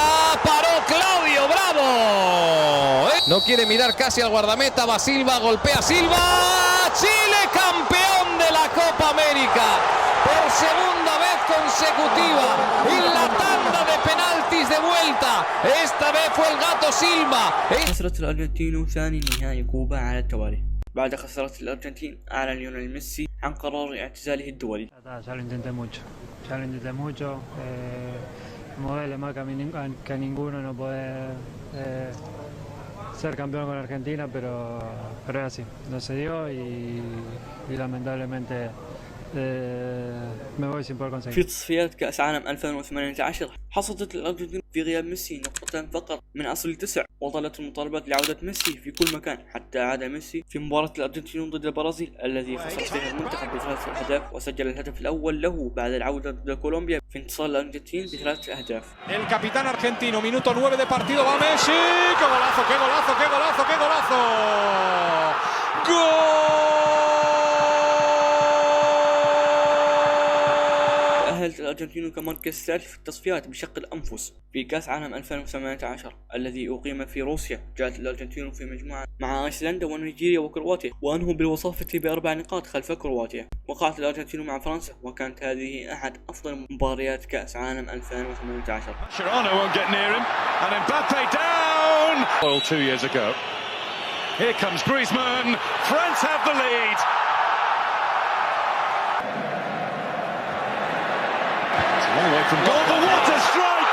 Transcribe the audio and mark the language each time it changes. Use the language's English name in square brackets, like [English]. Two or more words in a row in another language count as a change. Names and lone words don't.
[Spanish] Paró Claudio Bravo. No quiere mirar casi al guardameta. Va Silva, golpea Silva. Chile campeón de la Copa América por segunda vez consecutiva en la tanda de penaltis de vuelta. Esta vez fue el Gato Silva. [Arabic] خسرت الأرجنتين ثاني نهائي كوبا على التوالي. بعد خسارة الأرجنتين أعلن ليونيل ميسي عن قرار اعتزاله الدولي. [Spanish] Ya lo intenté mucho. Me duele más que a ninguno no poder ser campeón con Argentina, pero es así, no se dio y lamentablemente me voy sin poder conseguir. [Arabic] في تصفيات كأس عالم 2018 حصدت الأرجنتين في غياب ميسي نقطتين فقط من أصل 9، وظلت المطالبات لعودة ميسي في كل مكان حتى عاد ميسي في مباراة الأرجنتين ضد البرازيل الذي خسر فيها المنتخب ب3 أهداف، وسجل الهدف الأول له بعد العودة ضد كولومبيا في انتصار الأرجنتين ب3 أهداف. [Spanish] El capitán argentino, minuto 9 de partido, va Messi. ¡Qué golazo, qué golazo, qué golazo, qué golazo! ¡Gol! [Arabic] تأهلت الأرجنتين كمركز ثالث في التصفيات بشق الأنفس في كأس عالم 2018 الذي أقيم في روسيا. جاءت الأرجنتين في مجموعة مع أيسلندا ونيجيريا وكرواتيا، وأنهوا بالوصافة ب4 نقاط خلف كرواتيا. وقعت الأرجنتين مع فرنسا، وكانت هذه أحد أفضل مباريات كأس عالم 2018. [English] Mascherano won't get near him, and Mbappe down. Well, 2 years ago. Here comes Griezmann. France have the lead. Long way from goal, but what a strike!